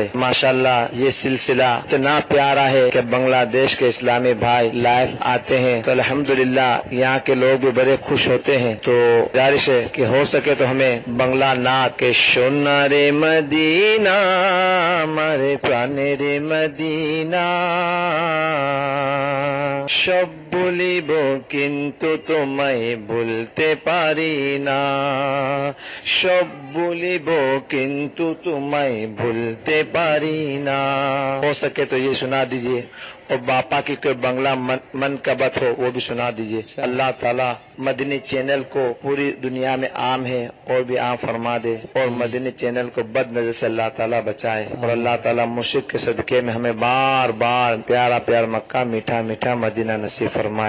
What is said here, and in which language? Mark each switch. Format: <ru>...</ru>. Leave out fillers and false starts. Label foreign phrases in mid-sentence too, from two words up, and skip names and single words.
<ur>ماشاءاللہ یہ سلسلہ اتنا پیارا ہے کہ بنگلہ دیش کے اسلامی بھائی لائیو آتے ہیں تو الحمدللہ یہاں کے لوگ بھی بڑے خوش ہوتے ہیں. تو گزارش ہے کہ ہو سکے تو ہمیں بنگلہ نعت کے</ur> <bn>সোনার মদিনা আমার প্রাণের রে মদিনা সব বলিব কিন্তু তোমায় বলতে পারি না, সব বলিব কিন্তু তোমায় ভুলতে পারি না.</bn> <ur>ہو سکے تو یہ سنا دیجئے اور باپا کی کوئی بنگلہ منقبت ہو وہ بھی سنا دیجئے. اللہ تعالیٰ مدنی چینل کو پوری دنیا میں عام ہے اور بھی عام فرما دے اور مدنی چینل کو بد نظر سے اللہ تعالیٰ بچائے اور اللہ تعالیٰ مرشد کے صدقے میں ہمیں بار بار پیارا پیار مکہ میٹھا میٹھا مدینہ نصیب فرمائے.</ur>